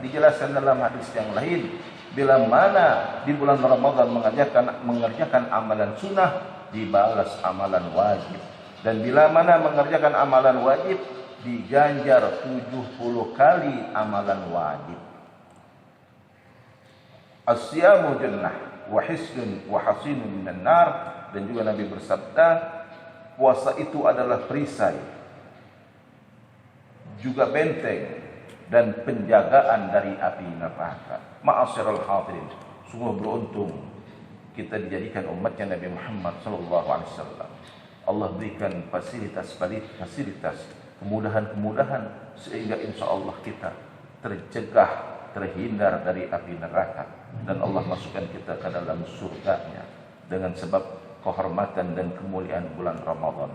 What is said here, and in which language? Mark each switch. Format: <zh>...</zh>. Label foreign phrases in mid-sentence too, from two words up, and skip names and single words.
<id>Dijelaskan dalam hadis yang lain, bila mana di bulan Ramadan mengerjakan amalan sunnah, dibalas amalan wajib. Dan bila mana mengerjakan amalan wajib, diganjar 70 kali amalan wajib.</id> <ar>الصيام جنة وحصن وحصين من النار,</ar> <id>dan juga Nabi bersabda, puasa itu adalah perisai, juga benteng dan penjagaan dari api neraka.</id> <ar>معاشر الحاضرين,</ar> <id>sungguh beruntung kita dijadikan umatnya Nabi Muhammad</id> <ar>صلى الله عليه وسلم.</ar> <id>Allah berikan fasilitas, kemudahan-kemudahan, sehingga insyaallah kita tercegah, terhindar dari api neraka, dan Allah masukkan kita ke dalam surganya dengan sebab kehormatan dan kemuliaan bulan Ramadan.</id>